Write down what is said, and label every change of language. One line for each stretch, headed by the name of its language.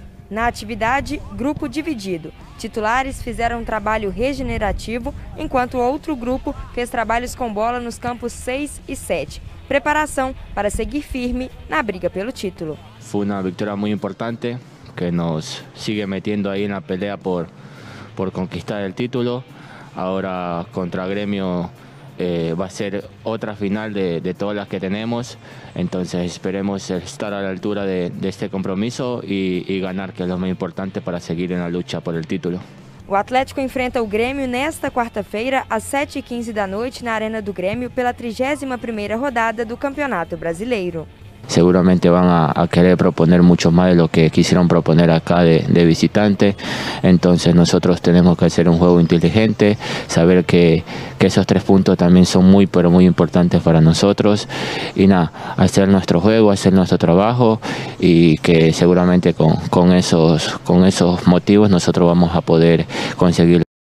Portuguese: Na atividade, grupo dividido. Titulares fizeram um trabalho regenerativo, enquanto outro grupo fez trabalhos com bola nos campos 6 e 7. Preparação para seguir firme na briga pelo título. Foi uma vitória muito importante,
Spanish: que nos sigue metendo aí na pelea por conquistar el título. Ahora contra Gremio va a ser otra final de todas las que tenemos, entonces esperemos estar a la altura de este compromiso y ganar, que es lo más importante para seguir en la lucha por el título.
Portuguese: O Atlético enfrenta o Grêmio nesta quarta-feira, às 7h15 da noite, na Arena do Grêmio, pela 31ª rodada do Campeonato Brasileiro.
Spanish: Seguramente van a querer proponer mucho más de lo que quisieron proponer acá de visitante, entonces nosotros tenemos que hacer un juego inteligente, saber que esos 3 puntos también son muy pero muy importantes para nosotros y nada, hacer nuestro juego, hacer nuestro trabajo y que seguramente con esos motivos nosotros vamos a poder conseguir.